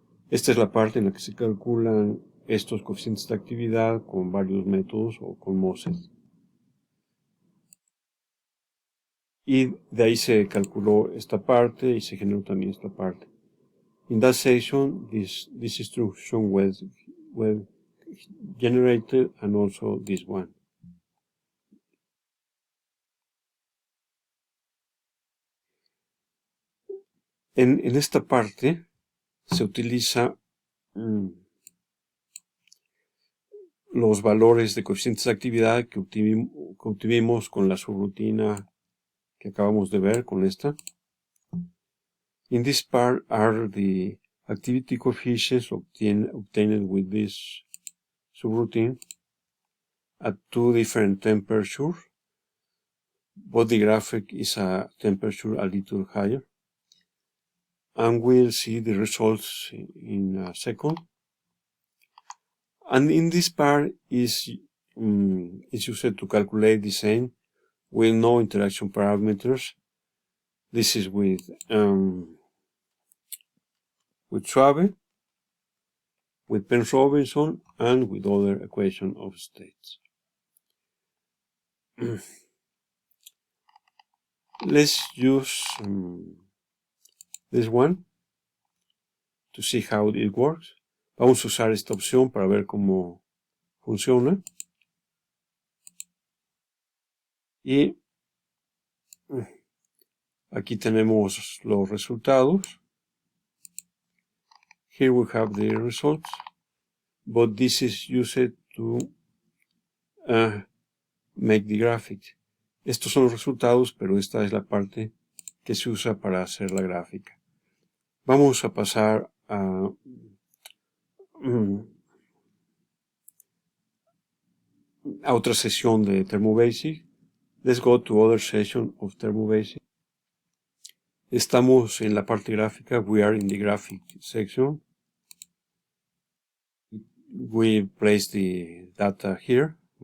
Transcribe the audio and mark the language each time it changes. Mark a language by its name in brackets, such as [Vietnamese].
[Spanish] Esta es la parte en la que se calculan estos coeficientes de actividad con varios métodos o con MOSET. Y de ahí se calculó esta parte y se generó también esta parte. [English] In that section, this instruction was generated and also this one. [Spanish] En esta parte se utiliza los valores de coeficientes de actividad que obtuvimos con la subrutina que acabamos de ver con esta. [English] In this part are the activity coefficients obtained with this subroutine at two different temperatures. Both the graphic is a temperature a little higher. And we'll see the results in a second. And in this part is used to calculate the same with no interaction parameters. This is with Schwabe, with Penrose-Robinson, and with other equation of states. Let's use this one to see how it works. [Spanish] Vamos a usar esta opción para ver cómo funciona. Y aquí tenemos los resultados. [English] Here we have the results, but this is used to make the graphic. [Spanish] Estos son los resultados, pero esta es la parte que se usa para hacer la gráfica. Vamos a pasar a otra sesión de ThermoBasic. [English] Let's go to other session of ThermoBasic. [Spanish] Estamos en la parte gráfica. [English] We are in the graphic section. We place the data here.